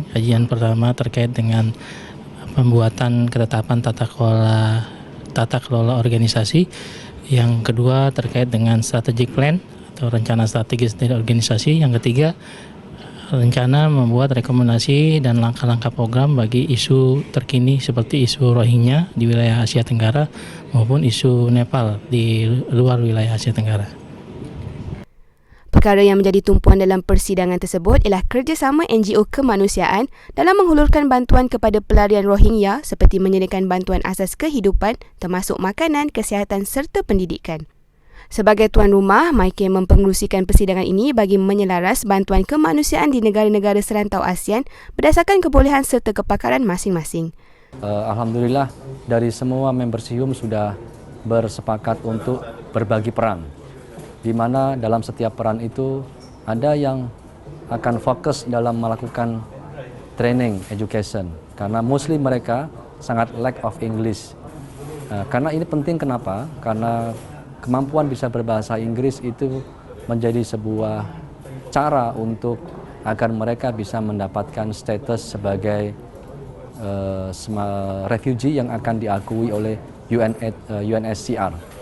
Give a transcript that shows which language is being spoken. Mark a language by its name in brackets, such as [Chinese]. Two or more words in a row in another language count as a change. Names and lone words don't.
[Indonesian] Kajian pertama terkait dengan pembuatan ketetapan tata kelola organisasi. Yang kedua terkait dengan [English] strategic plan [Indonesian] atau rencana strategis dari organisasi. Yang ketiga, rencana membuat rekomendasi dan langkah-langkah program bagi isu terkini seperti isu Rohingya di wilayah Asia Tenggara maupun isu Nepal di luar wilayah Asia Tenggara. [Malay] Perkara yang menjadi tumpuan dalam persidangan tersebut ialah kerjasama NGO kemanusiaan dalam menghulurkan bantuan kepada pelarian Rohingya seperti menyediakan bantuan asas kehidupan termasuk makanan, kesihatan serta pendidikan. Sebagai tuan rumah, MyCare mempengerusikan persidangan ini bagi menyelaras bantuan kemanusiaan di negara-negara serantau ASEAN berdasarkan kebolehan serta kepakaran masing-masing. [Indonesian] Alhamdulillah, dari semua member SIHUM sudah bersepakat untuk berbagi peran, di mana dalam setiap peran itu ada yang akan fokus dalam melakukan [English] training, education, [Indonesian] karena mostly mereka sangat [English] lack of English. [Indonesian] Karena ini penting, kenapa? Karena kemampuan bisa berbahasa Inggris itu menjadi sebuah cara untuk agar mereka bisa mendapatkan status sebagai refugee yang akan diakui oleh UNHCR.